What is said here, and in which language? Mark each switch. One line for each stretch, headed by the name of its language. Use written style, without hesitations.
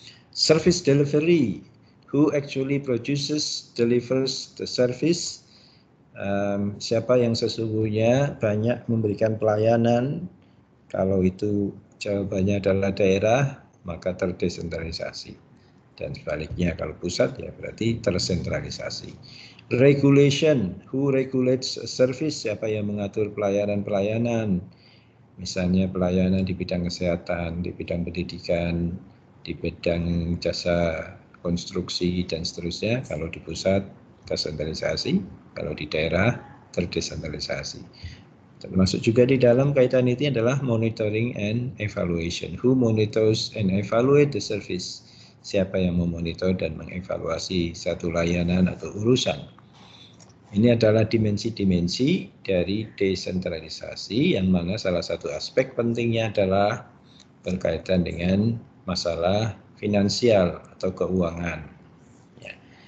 Indonesian: Service delivery, who actually delivers the service. Siapa yang sesungguhnya banyak memberikan pelayanan. Kalau itu jawabannya adalah daerah, maka terdesentralisasi. Dan sebaliknya kalau pusat ya berarti tersentralisasi.
English: Regulation, who regulates a service,
Indonesian: siapa yang mengatur pelayanan-pelayanan, misalnya pelayanan di bidang kesehatan, di bidang pendidikan, di bidang jasa konstruksi dan seterusnya. Kalau di pusat tersentralisasi, kalau di daerah terdesentralisasi. Termasuk juga di dalam kaitan itu adalah
English: monitoring and evaluation. Who monitors and evaluate the service?
Indonesian: Siapa yang memonitor dan mengevaluasi satu layanan atau urusan? Ini adalah dimensi-dimensi dari desentralisasi, yang mana salah satu aspek pentingnya adalah berkaitan dengan masalah finansial atau keuangan. Ya.